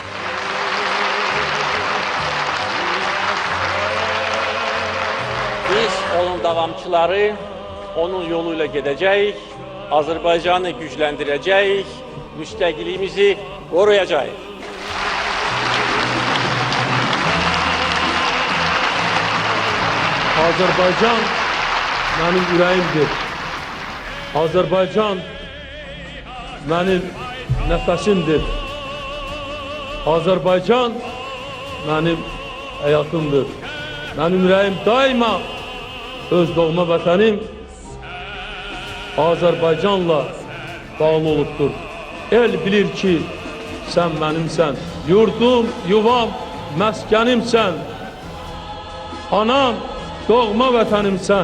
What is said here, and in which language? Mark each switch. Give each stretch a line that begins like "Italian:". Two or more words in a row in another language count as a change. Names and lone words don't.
Azerbaijani: Biz onun davamçıları, onun yoluyla gedəcəyik, Azərbaycanı gücləndirəcəyik, müstəqilliyimizi qoruyacağıq.
Turkish: Azerbaycan benim yüreğimdir. Azerbaycan benim nefesimdir. Azerbaycan benim hayatımdır.
Azerbaijani: Benim yüreğim daima öz doğma vətənim Azerbaycanla bağlı olubdur. El bilir ki, sen benimsən. Yurdum, yuvam, məskənimsən. Anam, doğma vətənimsən.